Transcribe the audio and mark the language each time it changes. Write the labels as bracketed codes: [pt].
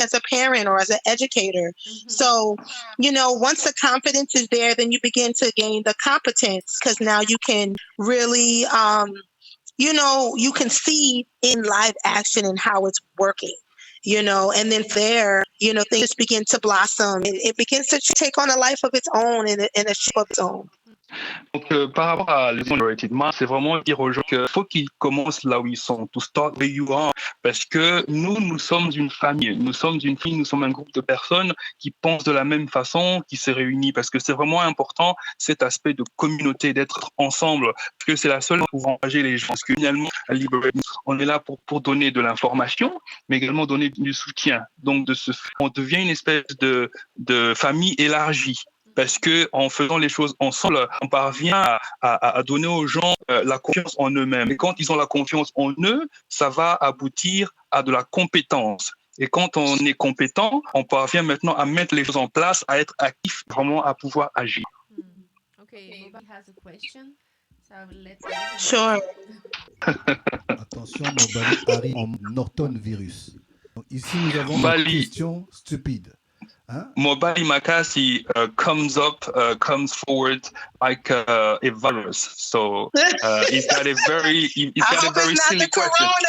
[en] As a parent or as an educator. So, once the confidence is there, then you begin to gain the competence because now you can really, you can see in live action and how it's working. And then there, things begin to blossom. It begins to take on a life of its own and a shape of its own. [fr] Donc, par rapport à les Liberated Minds, c'est vraiment dire aux gens qu'il faut qu'ils commencent là où ils sont, [en] to start where you are, [fr] parce que nous sommes une famille, nous sommes un groupe de personnes qui pensent de la même façon, qui se réunissent, parce que c'est vraiment important cet aspect de communauté, d'être ensemble, parce que c'est la seule pour engager les gens. Parce que finalement, à Liberated Minds, on est là pour donner de l'information, mais également donner du soutien. Donc, on devient une espèce de famille élargie. Parce que en faisant les choses ensemble, on parvient à donner aux gens la confiance en eux-mêmes. Et quand ils ont la confiance en eux, ça va aboutir à de la compétence. Et quand on est compétent, on parvient maintenant à mettre les choses en place, à être actif, vraiment à pouvoir agir. [en] Okay, Mobali has a question. So let's Sure. [fr] Attention, Mobali arrive en Norton virus. Donc, ici, nous avons une question stupide. Hein? [en] Mobali Makasi comes forward like a virus. So he's got a very silly question.